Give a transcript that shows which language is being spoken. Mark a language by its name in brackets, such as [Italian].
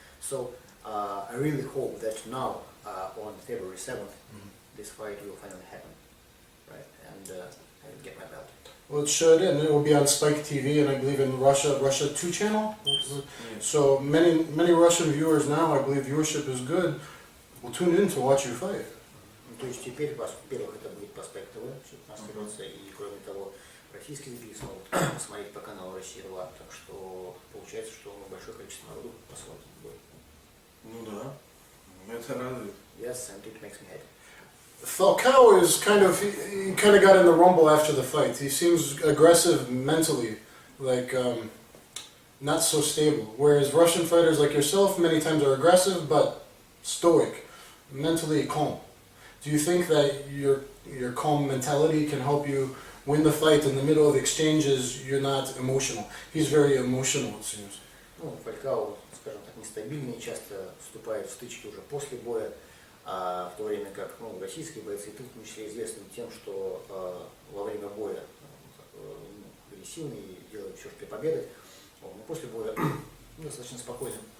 [English] So I really hope that now on February 7th, this fight will finally happen, right? And I will get my belt. Well, it should, and it will be on Spike TV, and I believe in Russia 2 channel. So many Russian viewers now, I believe viewership is good, will tune in to watch you fight. [Russian] То есть теперь, во-первых, это будет по Spike TV, чтобы транслироваться, и кроме того, российские зрители смогут посмотреть по каналу Россия-2, так что получается, что большое количество народу посмотрит бой. Ну да, это радует. [English] Yes, and it makes me happy. Falcao is he kind of got in the rumble after the fight. He seems aggressive mentally, like not so stable. Whereas Russian fighters like yourself many times are aggressive but stoic, mentally calm. Do you think that your calm mentality can help you win the fight in the middle of exchanges? You're not emotional. He's very emotional, it seems. [Russian] Ну, Фалькао, скажем так, нестабильный, часто вступает в стычки уже после боя, в то время как российские бойцы, в том числе известны тем, что во время боя агрессивны и делают все для победы, но после боя достаточно спокойно.